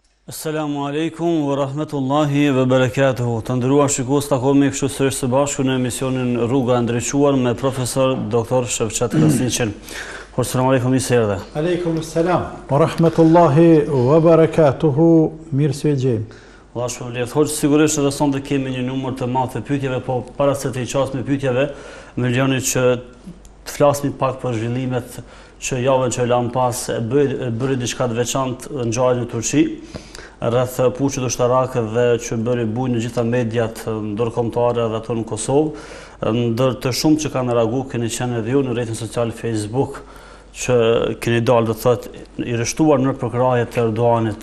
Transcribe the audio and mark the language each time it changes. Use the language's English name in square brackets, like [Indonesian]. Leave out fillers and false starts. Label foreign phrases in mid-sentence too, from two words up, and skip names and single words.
[Arabic] السلام عليكم ورحمة الله وبركاته. [Albanian] Të nderuar shikues, takohemi kështu sërish së bashku në emisionin Rruga e Ndriçuar me profesor Dr. Shevçet Krasniqin. [Arabic] السلام عليكم, [Albanian] mirë se erdhe. [Arabic] عليكم السلام ورحمة الله وبركاته. [Albanian] Mirë se jeni. Allah shpërblet. Hoxh, sigurisht edhe sonte kemi një numër të madh të pyetjeve, po para se të çasim pyetjeve, më lejoni që të flasim pak për zhvillimet që javën që lan pas bëri diçka të veçantë ngjarje në Turqi rreth puçit ushtarak dhe që bëri bujë në gjitha mediat ndërkombëtare dhe ato në Kosovë, ndër të shumë që kanë reaguar, keni qenë edhe ju në rrjetin social Facebook që keni dalë të thotë i rreshtuar në përkrahje të Erdoganit.